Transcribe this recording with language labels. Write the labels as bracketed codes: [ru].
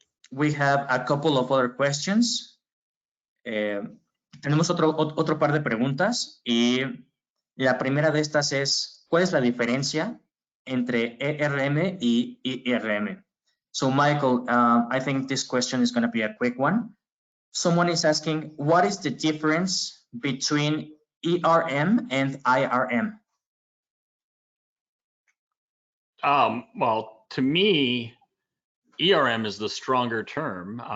[en] We have a couple of other questions. [es] Tenemos otro par de preguntas y la primera de estas es, ¿cuál es la diferencia entre ERM y IRM? [en] So Michael, I think this question is going to be a quick one. Someone is asking, what is the difference between ERM and IRM? Well, to me, ERM is the stronger term.